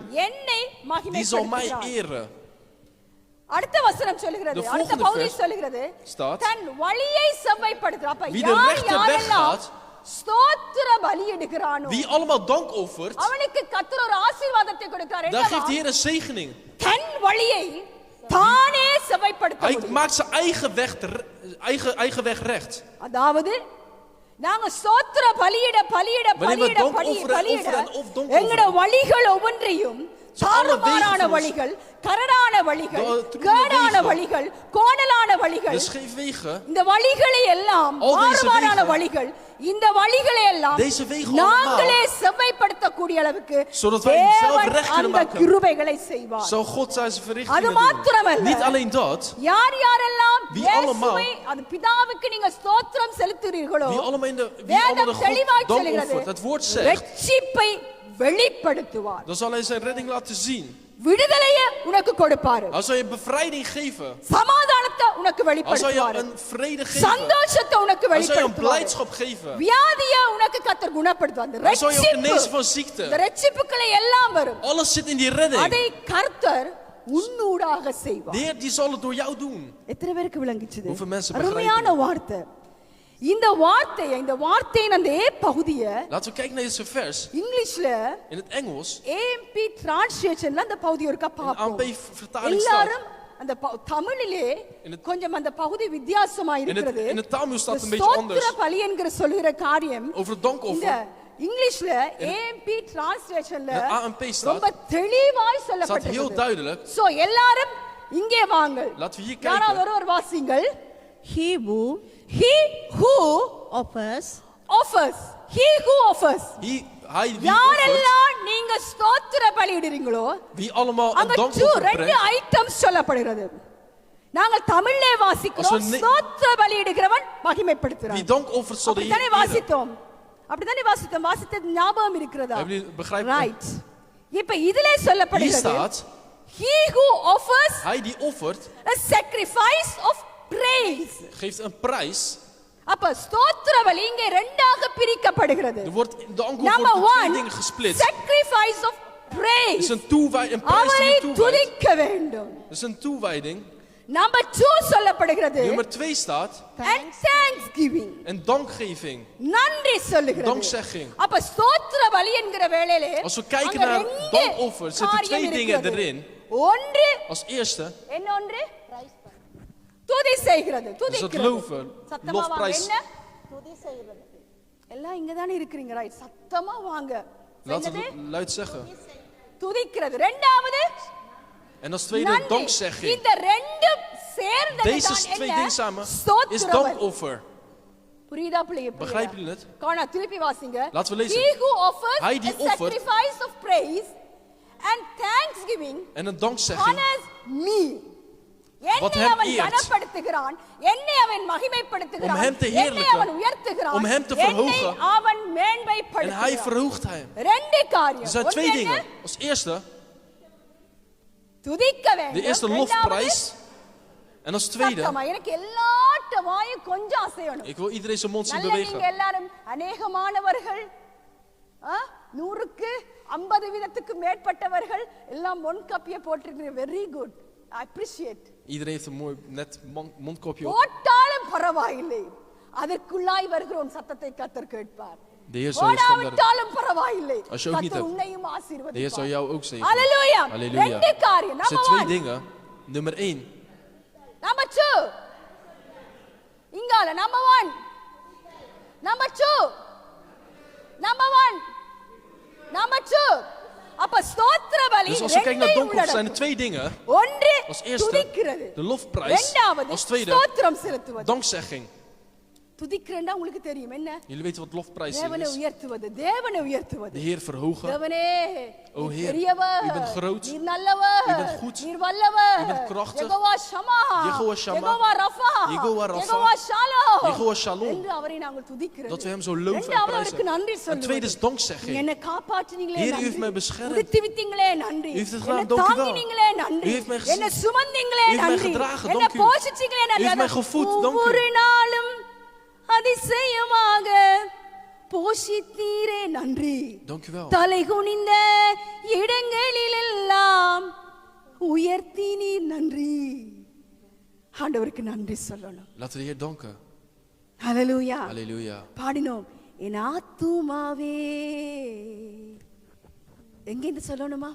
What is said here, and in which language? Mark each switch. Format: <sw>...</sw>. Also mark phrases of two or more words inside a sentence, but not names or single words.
<ta>என்னை</ta> <nl>die zal mij</nl> <ta>மகிமைப்படுத்துகிறான்.</ta> <nl>eren.</nl> <ta>அடுத்த வசனம் சொல்கிறது,</ta> <nl>De</nl> <ta>அடுத்த</ta> <nl>volgende</nl> <ta>பகுதி</ta> <nl>vers</nl> <ta>சொல்கிறது,</ta> <nl>staat,</nl> <ta>தன் வழியை செவ்வாய்ப்படுத்துகிறான். அப்ப</ta> <nl>wie de</nl> <ta>யார்</ta> <nl>rechte weg</nl> <ta>யாரெல்லாம்</ta> <nl>gaat,</nl> <ta>ஸ்தோத்திர பலியிடுகிறானோ</ta> <nl>wie allemaal dank offert,</nl> <ta>அவனுக்கு கர்த்தர் ஒரு ஆசீர்வாதத்தை கொடுக்கிறார்.</ta> <nl>daar</nl> <ta>என்னவா?</ta> <nl>geeft de Heer een zegening.</nl> <ta>தன் வழியை தானே செவ்வாய்ப்படுத்த</ta> <nl>Hij</nl> <ta>முடியும்.</ta> <nl>maakt zijn eigen weg recht.</nl> <ta>அதாவது நாங்க ஸ்தோத்திர பலியிட பலியிட</ta> <nl>Wanneer we</nl> <ta>பலியிட</ta> <nl>dank</nl> <ta>பலியிட</ta> <nl>offeren,</nl> <ta>பலியிட</ta> <nl>offeren en offeren,</nl> <ta>எங்கட வழிகள் ஒவ்வொன்றையும்</ta> <nl>So alle</nl> <ta>தாறுமாறான</ta> <nl>wegen</nl> <ta>வழிகள், கரடான வழிகள்,</ta> <nl>De</nl> <ta>கேடான</ta> <nl>wegen.</nl> <ta>வழிகள், கோணலான வழிகள்,</ta> <nl>De scheve</nl> <ta>இந்த வழிகளை எல்லாம்</ta> <nl>Al deze</nl> <ta>மாறுபாடான</ta> <nl>wegen.</nl> <ta>வழிகள், இந்த வழிகளை எல்லாம்</ta> <nl>Deze wegen</nl> <ta>நாங்களே</ta> <nl>allemaal.</nl> <ta>செவ்வாய்ப்படுத்தக்கூடிய அளவுக்கு</ta> <nl>Zodat wij hem zelf</nl> <ta>தேவன்</ta> <nl>recht kunnen</nl> <ta>அந்த</ta> <nl>maken.</nl> <ta>கிருபைகளை செய்வார்.</ta> <nl>Zal God zijn</nl> <ta>அது</ta> <nl>verrichtingen</nl> <ta>மாத்திரமல்ல.</ta> <nl>doen. Niet alleen dat,</nl> <ta>யார் யாரெல்லாம்</ta> <nl>Wie</nl> <ta>இயேசுவை அது பிதாவுக்கு நீங்க ஸ்தோத்திரம் செலுத்துறீர்களோ</ta> <nl>wie allemaal de</nl> <ta>வேதம்</ta> <nl>God</nl> <ta>தெளிவாய்</ta> <nl>dank</nl> <ta>சொல்கிறது,</ta> <nl>offert, het woord zegt,</nl> <ta>ரட்சிப்பை வெளிப்படுத்துவார்.</ta> <nl>dan zal hij zijn redding laten zien.</nl> <ta>விடுதலையை உனக்கு கொடுப்பாரு.</ta> <nl>Hij zal je bevrijding geven.</nl> <ta>சமாதானத்தை உனக்கு</ta> <nl>Hij zal je</nl> <ta>வெளிப்படுத்துவாரு.</ta> <nl>een vrede geven.</nl> <ta>சந்தோஷத்தை உனக்கு</ta> <nl>Hij zal je een</nl> <ta>வெளிப்படுத்துவாரு.</ta> <nl>blijdschap geven.</nl> <ta>வியாதியை உனக்கு கர்த்தர் குணப்படுத்துவார். அந்த</ta> <nl>Hij zal je ook</nl> <ta>ரட்சிப்பு,</ta> <nl>genezen van</nl> <ta>இந்த</ta> <nl>ziekte.</nl> <ta>ரட்சிப்புக்களை எல்லாம் வரும்.</ta> <nl>Alles zit in die redding.</nl> <ta>அதை கர்த்தர் உன்னூடாக</ta> <nl>De</nl> <ta>செய்வார்.</ta> <nl>Heer die zal het door jou doen.</nl> <ta>எத்தனை பேருக்கு விளங்குச்சுது?</ta> <nl>Hoeveel mensen begrijpen</nl> <ta>அருமையான வார்த்தை. இந்த வார்த்தையின் அந்த பகுதியை</ta> <nl>Laten we kijken naar deze vers.</nl> <ta>இங்கிலீஷ்ல</ta> <nl>In het Engels,</nl> <ta>AMP டிரான்ஸ்லேஷன்ல அந்த பகுதி ஒருக்கா</ta> <nl>in</nl> <ta>பார்ப்போம்.</ta> <nl>AMP vertaling staat.</nl> <ta>எல்லாரும் அந்த தமிழிலே கொஞ்சம் அந்த பகுதி வித்தியாசமா இருக்கிறது.</ta> <nl>in het Tamil staat een beetje anders.</nl> <ta>ஸ்தோத்திர பலி என்கிற சொல்லுகிற காரியம்</ta> <nl>Over het</nl> <ta>இந்த</ta> <nl>dankoffer.</nl> <ta>இங்கிலீஷ்ல AMP டிரான்ஸ்லேஷன்ல</ta> <nl>In het AMP staat.</nl> <ta>ரொம்ப தெளிவாய்</ta> <nl>Staat heel</nl> <ta>சொல்லப்பட்டிருக்கு.</ta> <nl>duidelijk.</nl> <ta>சோ எல்லாரும் இங்கே வாங்க.</ta> <nl>Laten we hier</nl> <ta>யாராவது</ta> <nl>kijken.</nl> <ta>ஒருவர் வாசிங்கள்.</ta> <en>He who He who offers offers. He who offers.</en> <nl>Hij wie offert,</nl> <ta>யாரெல்லாம் நீங்க ஸ்தோத்திர பலியிடுறீங்களோ</ta> <nl>wie allemaal een</nl> <ta>அங்க</ta> <nl>dankoffer</nl> <ta>ரெண்டு</ta> <nl>brengt.</nl> <ta>ஐட்டம்ஸ் சொல்லப்படுகிறது. நாங்கள் தமிழ்லே வாசிக்கிறோம்.</ta> <nl>Als we ne-</nl> <ta>ஸ்தோத்திர பலியிடுகிறவன் மகிமைப்படுத்துகிறான்.</ta> <nl>Wie dankoffert zal de Heer</nl> <ta>அப்படிதானே</ta> <nl>eren.</nl> <ta>வாசித்தோம். அப்படிதானே வாசித்தோம். வாசித்தது ஞாபகம் இருக்கிறதா?</ta> <nl>Hebben jullie begrijpen?</nl> <ta>ரைட். இப்ப இதிலே</ta> <nl>Hier</nl> <ta>சொல்லப்படுகிறது.</ta> <nl>staat,</nl> <en>He who offers</en> <nl>hij die offert,</nl> <en>a sacrifice of praise.</en> <nl>geeft een prijs.</nl> <ta>அப்ப ஸ்தோத்திர பலி இங்கே ரெண்டாக பிரிக்கப்படுகிறது.</ta> <nl>Er wordt de dankoffer Number wordt in twee 1, dingen gesplitst.</nl> <en>sacrifice of</en> <nl>Het</nl> <en>praise.</en> <nl>is een prijs die</nl> <ta>அவரை</ta> <nl>je toewijdt.</nl> <ta>துதிக்க வேண்டும்.</ta> <nl>Het is een toewijding.</nl> <ta>Number 2 சொல்லப்படுகிறது.</ta> <nl>Nummer 2 staat,</nl> <en>And thanksgiving.</en> <nl>een dankgeving.</nl> <ta>நன்றி சொல்லுகிறது.</ta> <nl>Dankzegging.</nl> <ta>அப்ப ஸ்தோத்திர பலி என்கிற வேளையிலே</ta> <nl>Als we kijken</nl> <ta>அங்க</ta> <nl>naar</nl> <ta>ரெண்டு</ta> <nl>dankoffer, zitten</nl> <ta>காரியம்</ta> <nl>twee dingen</nl> <ta>இருக்கிறது.</ta> <nl>erin.</nl> <ta>ஒன்று</ta> <nl>Als eerste,</nl> <ta>என்ன ஒன்று? துதி செய்கிறது.</ta> <nl>is het</nl> <ta>துதிக்கிறது.</ta> <nl>loven,</nl> <ta>சத்தமா வாங்க.</ta> <nl>lofprijs.</nl> <ta>என்ன? துதி செய்கிறது. எல்லாம் இங்க தானே இருக்கீங்க, ரைட்? சத்தமா வாங்க.</ta> <nl>Laten</nl> <ta>என்னது?</ta> <nl>we luid zeggen.</nl> <ta>துதிக்கிறது. இரண்டாவது</ta> <nl>En als tweede,</nl> <ta>நன்றி.</ta> <nl>dankzegging.</nl> <ta>இந்த ரெண்டு சேர்ந்தது</ta> <nl>Deze</nl> <ta>தான்</ta> <nl>twee</nl> <ta>என்ன?</ta> <nl>dingen samen is</nl> <ta>ஸ்தோத்திர பலி.</ta> <nl>dankoffer.</nl> <ta>புரியுதா பிள்ளைங்க?</ta> <nl>Begrijpen jullie het?</nl> <ta>காணா திருப்பி வாசிங்க.</ta> <nl>Laten we lezen.</nl> <en>He who offers</en> <nl>Hij die a offert</nl> <en>sacrifice of praise and thanksgiving</en> <nl>En een dankzegging</nl> <en>honors me.</en> <nl>Wat</nl> <ta>என்னை</ta> <nl>hem</nl> <ta>அவன்</ta> <nl>eert.</nl> <ta>கனப்படுத்துகிறான், என்னை அவன் மகிமைப்படுத்துகிறான்,</ta> <nl>Om hem te</nl> <ta>என்னை</ta> <nl>heerlijken.</nl> <ta>அவன் உயர்த்துகிறான்,</ta> <nl>Om hem te</nl> <ta>என்னை</ta> <nl>verhogen.</nl> <ta>அவன்</ta> <nl>en hij</nl> <ta>மேன்மைப்படுத்துகிறான்.</ta> <nl>verhoogt hem.</nl> <ta>ரெண்டு</ta> <nl>Er</nl> <ta>காரியம்.</ta> <nl>zijn</nl> <ta>ஒன்று</ta> <nl>twee</nl> <ta>என்ன?</ta> <nl>dingen. Als eerste,</nl> <ta>துதிக்க</ta> <nl>de</nl> <ta>வேண்டும்.</ta> <nl>eerste</nl> <ta>இரண்டாவது,</ta> <nl>lofprijs. En als tweede,</nl> <ta>சத்தமா, எனக்கு எல்லாட்ட வாயும் கொஞ்சம் அசையணும்.</ta> <nl>ik wil iedereen zijn mond zien</nl> <ta>நல்ல நீங்க</ta> <nl>bewegen.</nl> <ta>எல்லாரும் அநேகமானவர்கள், 100க்கு 50 வீதத்துக்கு மேற்பட்டவர்கள் எல்லாம் முன்கப்பிய போட்டிருக்கீங்க.</ta> <en>very good, I appreciate.</en> <nl>Iedereen heeft een mooi net mondkopje op.</nl> <ta>போட்டாலும் பரவாயில்லை, அதற்குள்ளாய் வருகிற உன் சத்தத்தை கர்த்தர் கேட்பார்.</ta> <nl>De Heer zal je standaard.</nl> <ta>போடாவிட்டாலும் பரவாயில்லை,</ta> <nl>Als je ook niet</nl> <ta>கர்த்தர்</ta> <nl>hebt.</nl> <ta>உன்னையும்</ta> <nl>De Heer zal</nl> <ta>ஆசீர்வதிப்பார்.</ta> <nl>jou ook zegenen. Halleluja. Halleluja.</nl> <ta>ரெண்டு காரியம்.</ta> <nl>Er zijn Number twee 1. dingen. Nummer 1.</nl> <en>Number 2. இங்கால number 1. Number 2. Number 1. Number 2.</en> <ta>அப்ப ஸ்தோத்திர பலி</ta> <nl>Dus als we kijken naar</nl> <ta>ரெண்டையும்</ta> <nl>donker, zijn er</nl> <ta>உள்ளடக்கும்.</ta> <nl>2 dingen.</nl> <ta>ஒன்று</ta> <nl>Als eerste</nl> <ta>துதிக்கிறது,</ta> <nl>de lofprijs.</nl> <ta>இரண்டாவது</ta> <nl>Als tweede</nl> <ta>ஸ்தோத்திரம் செலுத்துவது.</ta> <nl>dankzegging.</nl> <ta>துதிக்கிறேன்னா உங்களுக்கு தெரியும் என்ன?</ta> <nl>Jullie weten wat lofprijs</nl> <ta>தேவனை</ta> <nl>is.</nl> <ta>உயர்த்துவது, தேவனை உயர்த்துவது.</ta> <nl>De Heer verhogen.</nl> <ta>தேவனே,</ta> <nl>O</nl> <ta>நீர்</ta> <nl>Heer,</nl> <ta>பெரியவர்,</ta> <nl>u bent groot.</nl> <ta>நீர் நல்லவர்,</ta> <nl>U bent goed.</nl> <ta>நீர் வல்லவர்,</ta> <nl>U bent krachtig.</nl> <ta>யெகோவா ஷமா,</ta> <nl>Yehova Shammah.</nl> <ta>யெகோவா ரஃபா,</ta> <nl>Yehova Rapha.</nl> <ta>யெகோவா ஷாலோம்,</ta> <nl>Yehova Shalom.</nl> <ta>என்று அவரை நாங்கள் துதிக்கிறது.</ta> <nl>Dat we hem zo loven en</nl> <ta>இரண்டாவது அவருக்கு</ta> <nl>prijzen.</nl> <ta>நன்றி</ta> <nl>En tweede is</nl> <ta>சொல்லுவது.</ta> <nl>dankzegging.</nl> <ta>என்னை காப்பாற்றினீங்களே</ta> <nl>Heer, u heeft</nl> <ta>நன்றி.</ta> <nl>mij beschermd.</nl> <ta>உடுத்தி வித்தீங்களே நன்றி.</ta> <nl>U heeft het gedaan,</nl> <ta>என்னை</ta> <nl>dank u wel.</nl> <ta>தாங்கினீங்களே நன்றி.</ta> <nl>U heeft mij gezien.</nl> <ta>என்னை சுமந்தீங்களே</ta> <nl>U heeft mij</nl> <ta>நன்றி.</ta> <nl>gedragen,</nl> <ta>என்னை</ta> <nl>dank u.</nl> <ta>போஷிச்சீங்களே</ta> <nl>U heeft mij gevoed, dank u.</nl> <ta>ஒவ்வொரு நாளும் அதிசயமாக போஷித்தீரே நன்றி.</ta> <nl>Dank u wel.</nl> <ta>தலை குனிந்த இடங்களிலெல்லாம் உயர்த்தி நீர் நன்றி. ஆண்டவருக்கு நன்றி சொல்லணும்.</ta> <nl>Laten we de Heer danken.</nl> <ta>ஹல்லேலூயா.</ta> <nl>Halleluja.</nl> <ta>பாடினோம், என் ஆத்துமாவே. எங்கிருந்து சொல்லணுமா?</ta>